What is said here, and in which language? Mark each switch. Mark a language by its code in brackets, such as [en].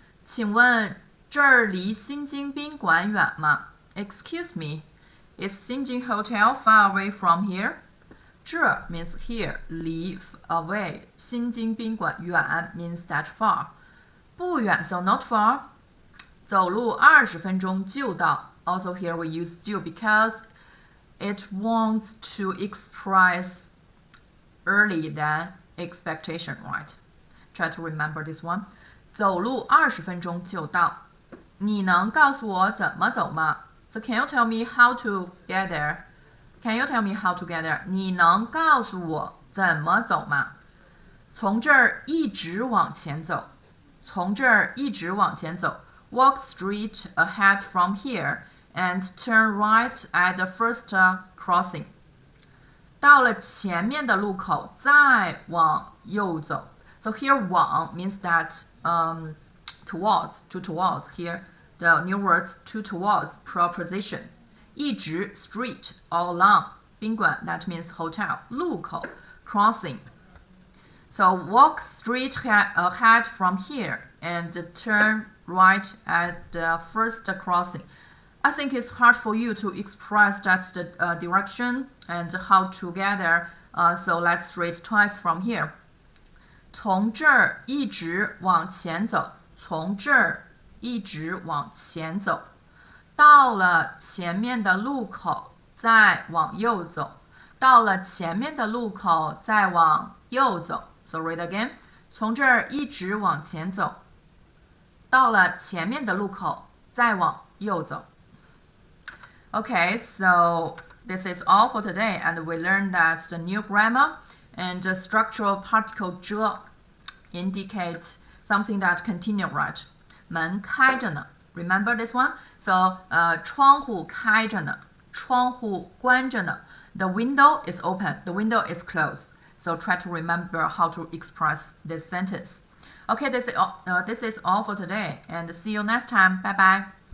[zh] 请问这儿离新京宾馆远吗？ [en] Excuse me, is Xinjing Hotel far away from here? 这 means here, leave, away. 新京宾馆远 means that far. [zh] 不远 [en] so not far. [zh] 走路20分钟就到 [en] Also here we use 就 because it wants to express early than expectation, right? Try to remember this one. [zh] 走路20分钟就到。你能告诉我怎么走吗？ [en] So can you tell me how to get there? Can you tell me how to get there? [zh] 你能告诉我怎么走吗？从这儿一直往前走。从这儿一直往前走。 [en] Walk straight ahead from here and turn right at the first crossing. [zh] 到了前面的路口，再往右走。 [en] So here 往 means that towards here. The new words to towards preposition. 一直 street all along. 宾馆 that means hotel. 路口 crossing. So walk straight ahead from here and turn right at the first crossing. I think it's hard for you to express that the direction and how to get there. So let's read twice from here. [zh] 从这儿一直往前走，从这儿一直往前走，到了前面的路口，再往右走，到了前面的路口，再往右走。 [en] So read again. [zh] 从这儿一直往前走，到了前面的路口，再往右走。 [en] Okay, so this is all for today, and we learned that the new grammar and the structural particle 这 indicate something that continue, right? [zh] 门开着呢。 [en] Remember this one? So [zh] 窗户开着呢，窗户关着呢。 [en] The window is open. The window is closed. So try to remember how to express this sentence. Okay, this is all for today, and see you next time. Bye bye.